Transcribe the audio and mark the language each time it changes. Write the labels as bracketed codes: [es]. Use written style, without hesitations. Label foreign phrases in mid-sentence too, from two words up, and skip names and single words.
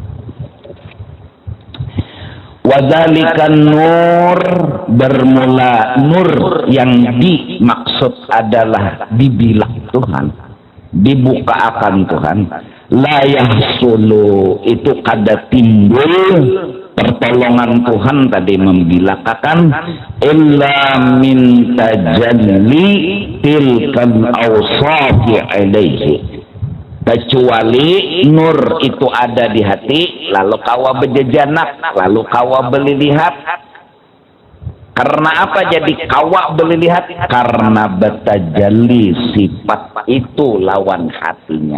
[ar] Wadzalikan nur, [bjn] bermula nur yang dimaksud adalah dibilang Tuhan, dibuka akan Tuhan. [ar] La yahsulu, [bjn] itu kada timbul pertolongan Tuhan tadi membilakakan [ar] illa min tajalli tilkan awsafi alaihi, [bjn] kecuali nur itu ada di hati, lalu kawa bejejanak, lalu kawa beli lihat. Karena apa jadi kawa beli lihat? Karena betajalli sifat itu lawan hatinya.